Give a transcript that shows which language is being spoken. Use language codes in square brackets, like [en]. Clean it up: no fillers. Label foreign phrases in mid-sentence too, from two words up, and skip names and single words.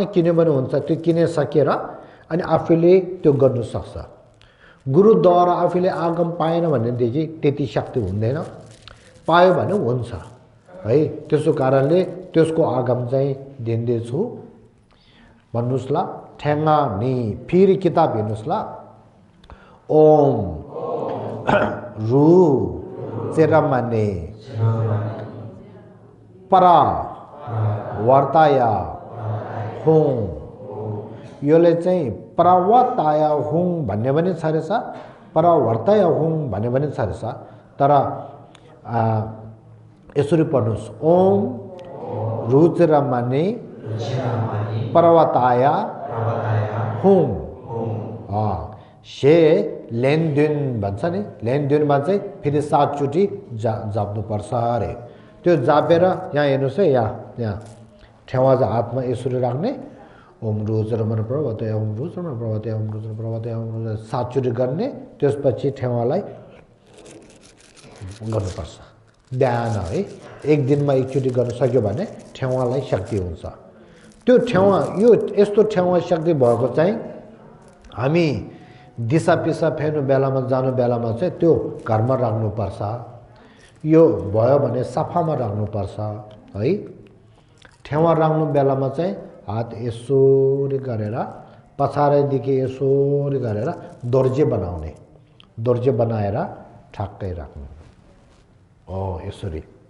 [ne] किने भने हुन्छ त्यो किने सकेर अनि आफैले त्यो गर्न सक्छ गुरुद्वारा आफैले आगम पाएन भनेदेखि त्यति शक्ति हुँदैन पायो भने हुन्छ है त्यसो कारणले त्यसको आगम चाहिँ दिँदै छु भन्नुस् ल ठेङ्गा नि फेरि किताब हेर्नुस् ल [sa] ओम रु चेरमने परा वर्ताया हुँ [ne] योले चाहिँ [sa] प्रवर्ताया हुँ [ne] भन्ने पनि छ रहेछ [sa] प्रवर्ताया हुँ [ne] भन्ने पनि छ रहेछ तर यसरी पढ्नुस् [sa] ओम रुचिरमणि प्रवर्ताया हुँ [ne] से लेनदेन भन्छ नि लेनदेनमा चाहिँ फेरि 7 चोटि जाप्नुपर्छ अरे त्यो जापेर यहाँ हेर्नुस् है यहाँ ठेवा चाहिँ हातमा यसरी राख्ने [sa] ओम रुचिरमणि प्रवर्ताया ओम रुचिरमणि प्रवर्ताया ओम रुचिरमणि प्रवर्ताया ओम [ne] 7 चोटि गर्ने त्यसपछि ठेवालाई गर्नुपर्छ ध्यान है एक दिनमा एकचोटि गर्न सक्यो भने ठेवालाई शक्ति हुन्छ त्यो ठेवा यो यस्तो ठेवा शक्ति भएको चाहिँ हामी दिशा पिसा फेर्नु बेलामा जानु बेलामा चाहिँ त्यो घरमा राख्नुपर्छ यो भयो भने सफामा राख्नुपर्छ है ठेवा राख्नु बेलामा चाहिँ हात यसरी गरेर पछाडिदेखि यसरी गरेर दोर्जे बनाउने दोर्जे बनाएर ठ्याक्कै राख्नु यसरी